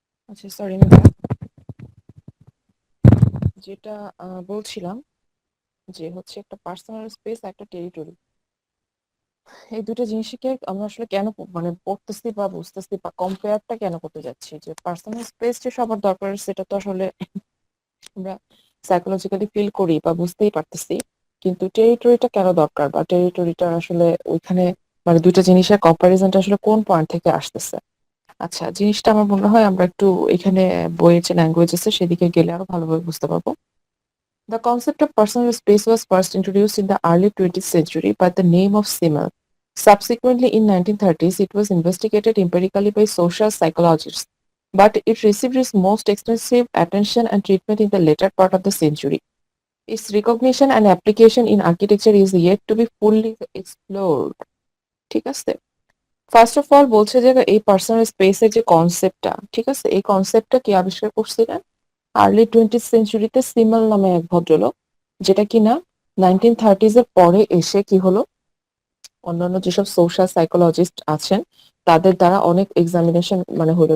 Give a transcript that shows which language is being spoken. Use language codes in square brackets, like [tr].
[bn] আচ্ছা, সরি, আমি যেটা বলছিলাম যে হচ্ছে একটা পার্সোনাল স্পেস, একটা টেরিটরি, এই দুটো জিনিসকে আমরা আসলে কেন মানে পড়তেছি বা বুঝতেছি বা কম্পেয়ারটা কেন করতে যাচ্ছি, যে পার্সোনাল স্পেস যে সবার দরকার সেটা তো আসলে আমরা সাইকোলজিক্যালি ফিল করি বা বুঝতেই পারতেছি। কিন্তু টেরিটরিটা কেন দরকার, বা টেরিটরিটা আসলে ওইখানে মানে দুইটা জিনিসের কম্পারিজনটা আসলে কোন পয়েন্ট থেকে আসতেছে। আচ্ছা, জিনিসটা আমার মনে হয় আমরা একটু এখানে বইয়ের যে ল্যাঙ্গুয়েজ আছে সেদিকে গেলে আরো ভালোভাবে বুঝতে পারবো। [en] The concept of personal space was first introduced in the early 20th century by the name of Simmel. Subsequently, in 1930s, it was investigated empirically by social psychologists, but it received its most extensive attention and treatment in the later part of the century. Its recognition and application in architecture is yet to be fully explored. [bn] ঠিক আছে? First of all বলছে যে এই personal স্পেসের যে কনসেপ্টটা, ঠিক আছে, এই কনসেপ্টটা কি আবিষ্কার করছিলেন আর্লি 20th সেঞ্চুরিতে সিমল নামে এক ভদ্রলোক, যেটা কিনা 1930s এর পরে এসে কি হলো, অন্যান্য যেসব সোশ্যাল সাইকোলজিস্ট আছেন তাদের দ্বারা অনেক এক্সামিনেশন মানে হলো।